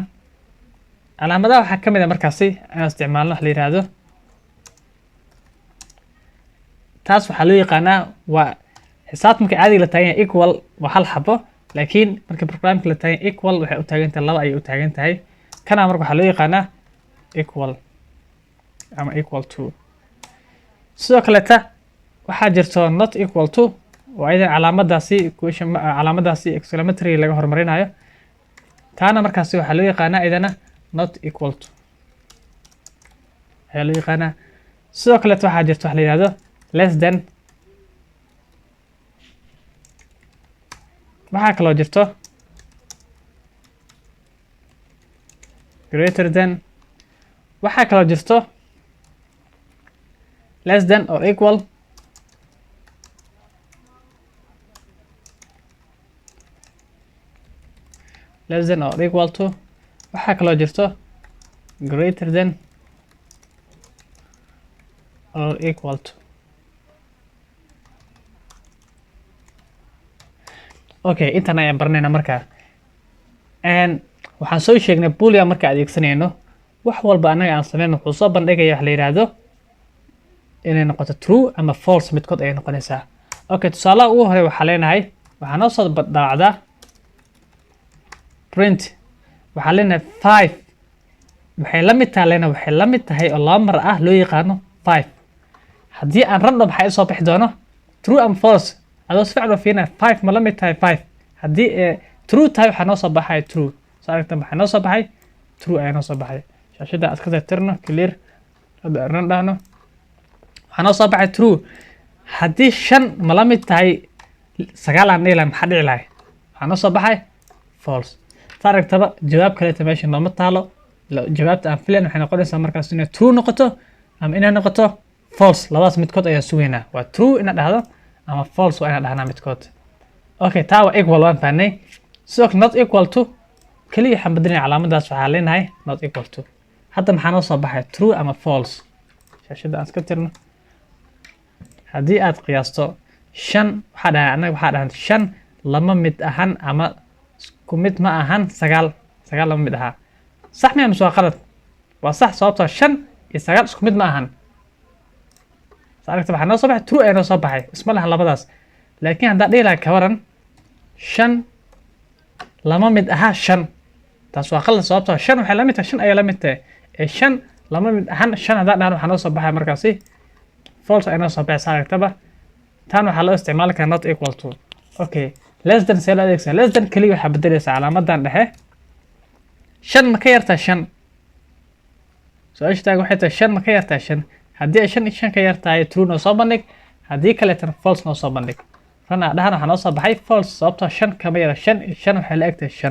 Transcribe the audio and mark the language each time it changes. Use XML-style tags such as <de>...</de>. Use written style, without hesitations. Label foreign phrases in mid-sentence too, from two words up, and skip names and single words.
<so>calaamadaha waxaa ka mid ah markaasi aan isticmaalno wax la yiraahdo taas waxaa loo yaqaanaa waa xisaabta marka caadiga la taagan yahay equal waa hal xabo, laakiin marka programka la taagan equal waxay u taagan tahay laba ayay u taagan tahay. kana marka waxaa loo yaqaanaa equal ama</so> <en>equal to.</en> <so>sidoo kale waxaa jirto</so> <en>not equal to</en> <so>oo aydan calaamadaasi exclamatory laga hormarinayo. taana markaasi waxaa loo yaqaanaa idana</so> <en>not equal to</en> <so>ayaa loo yaqaanaa. sidoo kale waxaa jirto wax la yiraahdo</so> <en>less than.</en> <so>waxaa kaloo jirto</so> <en>greater than.</en> <so>waxaa kaloo jirto</so> <en>less than or equal. less than or equal to.</en> <so>waxaa kaloo jirto</so> <en>greater than or equal to.</en> <so>Okay, intan ayaan baranaynaa markaa. waxaan soo sheegnay Boolean marka adeegsanayno wax walba anaga aan sameyno wuxuu soo bandhigaya wax la yiraahdo inay noqoto true ama false midkood ay noqonaysaa. Okay, tusaalaha ugu hore waxaa leenahay waxaa noo soo dhaacdaa print. waxaa leenahay 5 waxay la mid tahay waxay la mid tahay oo laba mar ah loo yaqaano 5. haddii aan random waxay soo bixi doono</so> <en>true and false</en> <so>adoo si fiican u fiirina 5 ma la mid tahay 5. haddii true tahay waxaa noo soo baxay true. soo aragtan waxaa noo soo baxay true ayaa noo soo baxay. shaashada aad ka tirtirno clear hadda run dhahno waxaa noo soo baxay true. haddii 5 ma la mid tahay 9 aan dhihi lahayn maxaa dhici lahay? waxaa noo soo baxay false. soo aragtaba jawaab kaleeta meesha nooma taalo. jawaabta aan filayn waxay noqonaysaa markaas inay true noqoto ama inay noqoto false. labadaas midkood ayaa sugaynaa. waa true inaad dhahdo ama false waa inaad dhahnaa midkood. Okay, taa waa equal waan fahnay. sidoo kale</so> <en>not equal to</en> <so>kaliya waxaan bedelinaa calaamadaas waxaa leenahay</so> <en>not equal to.</en> <so>hadda maxaa noo soo baxay true ama false. shaashada aan iska tirno. haddii aad qiyaasto 5 waxaa dhahay anaga waxaa dhahan 5 lama mid ahan ama isku mid ma ahan 9 lama mid aha. sax miya mise waa qalad? waa sax sababtoo 5 iyo 9 isku mid ma ahan. saaragta waxaa noo soo baxay true ayaa noo soo baxay isma lahan labadaas. laakiin haddaan dhihi lahaa ka waran 5 lama mid aha 5 taas waa qalad sababtoo 5 waxay la mid tahay 5 ayaa la mid tahay 5 lama mid ahan 5 haddaan dhahno waxaa noo soo baxay markaasi false ayaa noo soo baxay. saaragtaba tan waxaa loo isticmaali karaa</so> <en>not equal to.</en> <so>Okay,</so> <en>less than</en> <so>see loo adeegsan.</so> <en>less than</en> <so>kaliya waxaa bedelaysaa calaamadan dhexe 5 ma ka yartaa 5. su-aasha taagan waxay tahay 5 ma ka yartaa 5. haddii ay 5 ka yartahay true noo soo bandhig, haddii kaleetana false noo soo bandhig. run aan dhahana waxaa noo soo baxay false sababtoo 5 kama yara 5 waxay la egtahay 5.</so>